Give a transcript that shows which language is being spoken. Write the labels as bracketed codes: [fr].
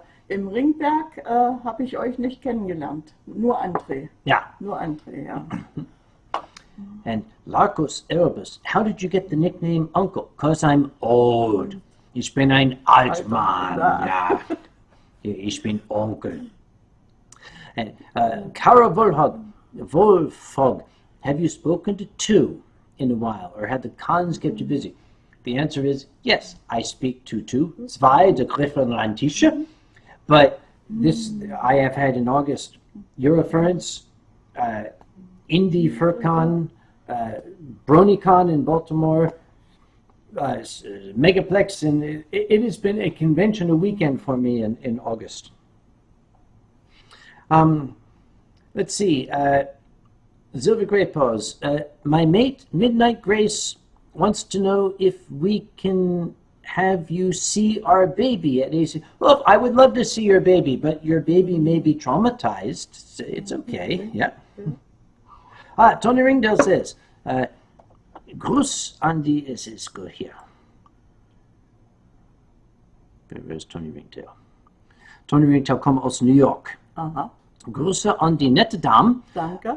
[de] Im Ringberg habe ich euch nicht kennengelernt. Nur André. [en] Yeah. [de] Nur André, ja. [en] And Larcos Erebus, how did you get the nickname Uncle? 'Cause I'm old. [de] Ich bin ein Altmann. Ja. Ich bin Onkel. [en] And Kara Wolfhog, have you spoken to two in a while, or had the cons kept you busy? The answer is yes, I speak to two. [de] Zwei, der Griffin Rantische. [en] But this, I have had in August, Eurofurence, Indie FurCon, BronyCon in Baltimore, Megaplex, and it has been a convention, a weekend for me in August. Let's see, Silver Grey Paws. My mate, Midnight Grace, wants to know if we can have you see our baby at AC. Well, I would love to see your baby, but your baby may be traumatized. It's okay, yeah. [de] Tony Ringdale says, Gruß an die, es ist gut hier. [en] Where's [de] Tony Ringdale? Tony Ringdale kommt aus New York. Aha. Grüße an die nette Dame. Danke.